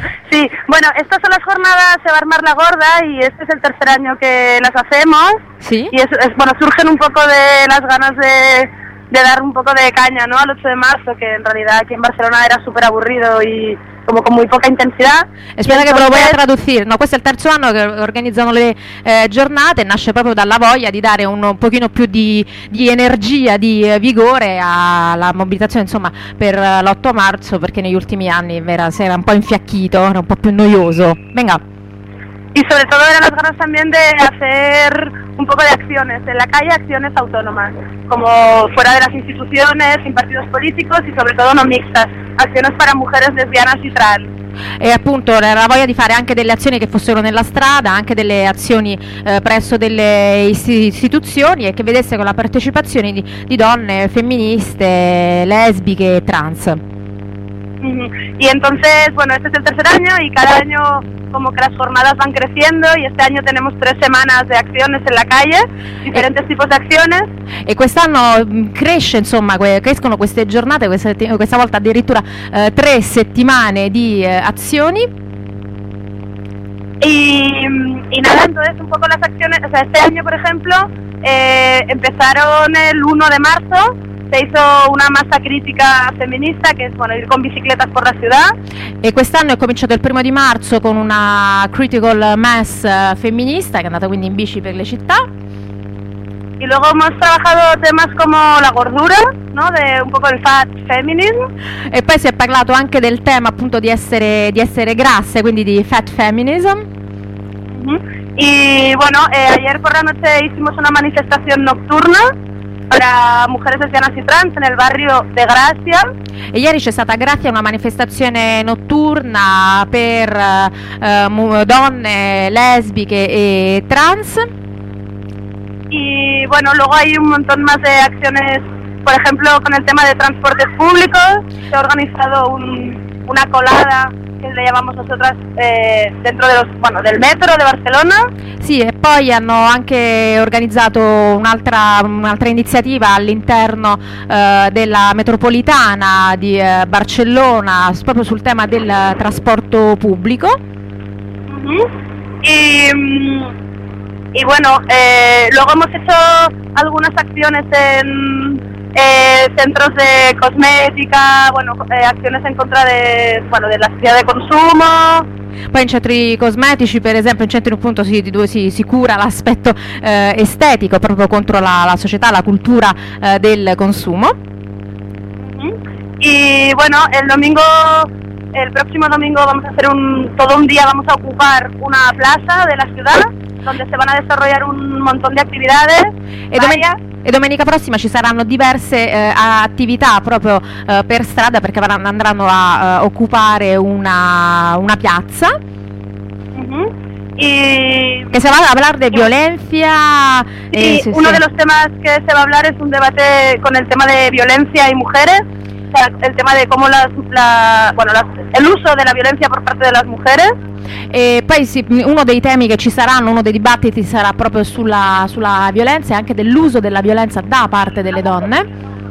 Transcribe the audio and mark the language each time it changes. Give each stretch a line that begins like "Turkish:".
Spanish: Sí, bueno, estas son las jornadas de Barmar la Gorda y este es el tercer año que las hacemos. Sí. Y es bueno, surgen un poco de las ganas de dar un poco de caña, ¿no? Al 8 de marzo, que en realidad aquí en Barcelona era súper aburrido y como con muy poca intensidad. Espera, entonces, que lo voy a traducir.
Italian: No, questo è il terzo anno che organizzano le giornate, nasce proprio dalla voglia di dare un pochino più di energia, di vigore alla mobilitazione, insomma, per l'8 marzo, perché negli ultimi anni si era un po' infiacchito, era un po' più noioso.
Spanish: Venga. Y sobre todo eran las ganas también de hacer un poco de acciones en la calle, acciones autónomas, como fuera de las instituciones, sin partidos políticos y sobre todo no mixtas, acciones para mujeres lesbianas y trans.
Italian: E appunto la voglia di fare anche delle azioni che fossero nella strada, anche delle azioni presso delle istituzioni e che vedesse con la partecipazione di donne femministe, lesbiche e trans.
Spanish: Y entonces, bueno, este es el tercer año y cada año como que las jornadas van creciendo y este año tenemos 3 semanas de acciones en la calle, diferentes tipos de acciones.
Italian: E quest'anno cresce, insomma, crescono queste giornate, questa volta addirittura 3 settimane di azioni.
Spanish: Y nada, entonces un poco las acciones, o sea, este año, por ejemplo, empezaron el 1 de marzo. Se hizo una masa crítica feminista, que es bueno, ir con bicicletas por la ciudad.
Italian: E quest'anno è cominciato il 1° di marzo con una critical mass femminista, che è andata quindi in bici per le città.
Spanish: Y luego hemos trabajado temas como la gordura, ¿no? De un poco el fat feminism.
Italian: E poi si è parlato anche del tema appunto di essere grasse, quindi di fat feminism. Uh-huh.
Spanish: Y bueno, ayer por la noche hicimos una manifestación nocturna para mujeres lesbianas y trans en el barrio de Gracia.
Italian: E ieri c'è stata a Gracia una manifestazione notturna per donne lesbiche e trans.
Spanish: Y bueno, luego hay un montón más de acciones, por ejemplo, con el tema de transportes públicos. Se ha organizado una colada que le llamamos nosotras dentro de los, bueno, del metro de Barcelona.
Italian: Sí, e poi hanno anche organizzato un'altra iniziativa all'interno della metropolitana di Barcellona, proprio sul tema del trasporto pubblico. Mm-hmm.
Spanish: Y bueno, luego hemos hecho algunas acciones en centros de cosmética, bueno, acciones en contra de, bueno, de la ciudad de consumo.
Italian: Poi in centri cosmetici, per esempio, in centri appunto si cura l'aspetto estetico proprio contro la società, la cultura del consumo.
Spanish: Y bueno, el próximo domingo vamos a hacer todo un día vamos a ocupar una plaza de la ciudad, donde se van a desarrollar un montón de actividades.
Italian: E domenica prossima ci saranno diverse attività proprio per strada, perché andranno a occupare una piazza. Mm-hmm. Che se va a parlare di violenza.
Spanish: Uno de los temas que se va a hablar es un debate con el tema de violencia y mujeres, el tema de cómo el uso de la violencia por parte de las mujeres.
Italian: E poi sì, uno dei temi che ci saranno, uno dei dibattiti sarà proprio sulla violenza e anche dell'uso della violenza da parte delle donne.